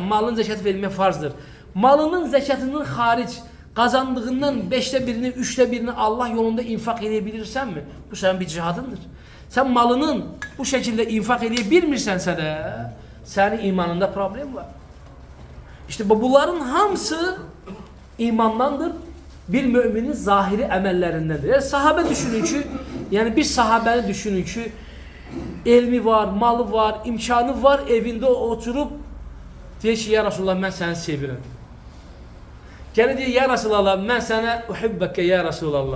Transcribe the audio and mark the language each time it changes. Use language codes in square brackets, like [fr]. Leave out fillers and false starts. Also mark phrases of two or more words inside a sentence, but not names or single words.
[tr] Malının zekatı verilmek farzdır. Malının zekatının hariç kazandığından 5'te birini, 3'te birini Allah yolunda infak edebilirsen mi? Bu senin bir cihadındır. Sen malının bu şekilde infak edebilmirsense de senin imanında problem var. İşte bunların hamısı imandandır. [az] bir müminin zahiri əməllərindəndir. Yəni sahabə düşünün ki, yəni bir sahabəni düşünün ki, elmi var, malı var, imkanı var, evində oturub deyir ki, [ar] يا رسول الله, [az] mən səni sevirəm. Gəlir deyir, [ar] يا رسول الله, [az] mən sənə [ar] أحبك يا رسول الله.